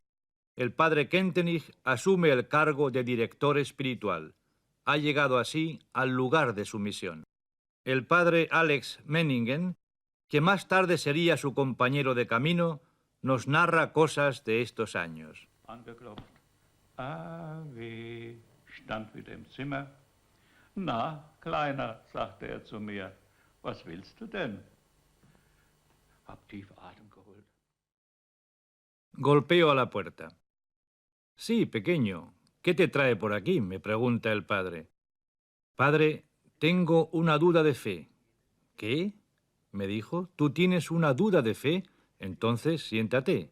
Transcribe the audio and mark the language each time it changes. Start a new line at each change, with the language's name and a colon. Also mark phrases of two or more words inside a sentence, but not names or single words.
Spanish: El padre Kentenich asume el cargo de director espiritual. Ha llegado así al lugar de su misión. El padre Alex Menningen, que más tarde sería su compañero de camino, nos narra cosas de estos años.
German: Angeklopft. A.W. stand wieder im Zimmer. Na, Kleiner, sagte zu mir, was willst du denn? Hab tief Atem geholt.
Spanish: Golpeo a la puerta. Sí, pequeño. ¿Qué te trae por aquí?, me pregunta el padre. Padre, tengo una duda de fe. ¿Qué?, me dijo. ¿Tú tienes una duda de fe? Entonces siéntate.